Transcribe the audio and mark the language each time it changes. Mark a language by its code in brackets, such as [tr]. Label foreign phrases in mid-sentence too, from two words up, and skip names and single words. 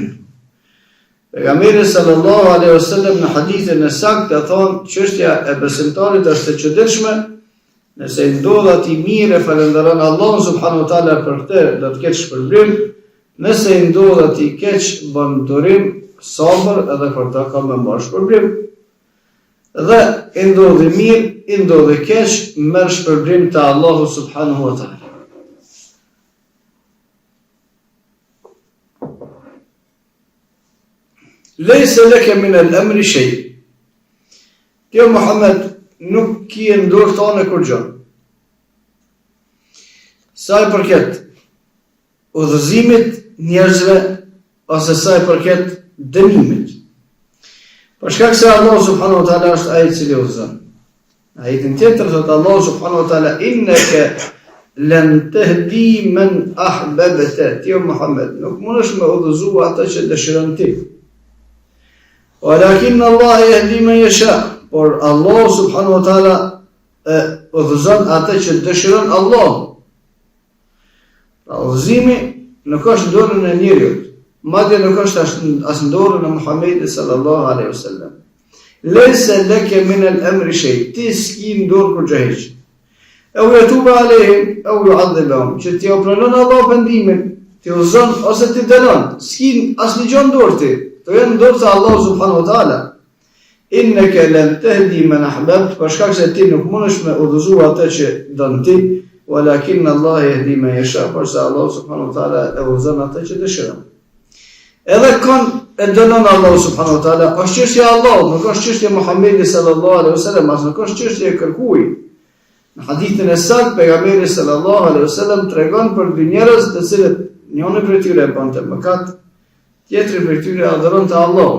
[sq] Pejgamberi [ar] صلى الله عليه وسلم [sq] në hadithin e saktë ka thonë çështja e besimtarit është e çuditshme, nëse i ndodh atij mirë e falenderon Allahun [ar] سبحانه وتعالى [sq] për këtë, do të ketë shpërblim, nëse i ndodh atij keq, bën durim, sabër edhe për të ka më marrë shpërblim. Dhe i ndodhi mirë, i ndodhi keq, merr shpërblim te Allahu [ar] سبحانه وتعالى. ليس لك من الأمر شيء. [sq] Kjo Muhammed nuk ki e ndorë tonë kur gjë. Sa i përket udhëzimit njerëzve ose sa i përket dënimit. Për shkak se Allah [ar] سبحانه وتعالى [sq] është ai i cili udhëzon. Ajetin tjetër thotë Allah [ar] سبحانه وتعالى إنك لن تهدي من أحببت. [sq] Ti Muhammed nuk mundesh me udhëzu ata që dëshiron ti. [ar] ولكن الله يهدي من يشاء. [sq] Por Allah [ar] سبحانه وتعالى [sq] udhëzon ata që dëshiron Allah. Udhëzimi nuk është në dorën e njeriut, madje nuk është as në dorën e Muhamedit [ar] صلى الله عليه وسلم. ليس لك من الأمر شيء. [sq] Ti s'ki në dorë kur gjë heq. [ar] أو يتوب عليهم أو يعذبهم. [sq] Që ti pranon Allah pendimin, ti udhëzon ose ti dënon. S'ki asnjë gjë në dorë ti. To janë në dorë të Allah [ar] سبحانه وتعالى. إنك لن تهدي من أحببت, [sq] për shkak se ti nuk mundesh me udhëzu atë që don ti, [ar] ولكن الله يهدي من يشاء, [sq] por se Allah [ar] سبحانه وتعالى [sq] e udhëzon atë që dëshiron. Edhe e dënon Allah [ar] سبحانه وتعالى, [sq] është çështja e Allahut, nuk është çështja e Muhamedit [ar] صلى الله عليه وسلم, [sq] as nuk është çështja e kërkuj. Në hadithin e saktë pejgamberi [ar] صلى الله عليه وسلم [sq] tregon për dy njerëz të cilët njëri prej tyre bënte mëkat, tjetri prej tyre adhuronte Allahun.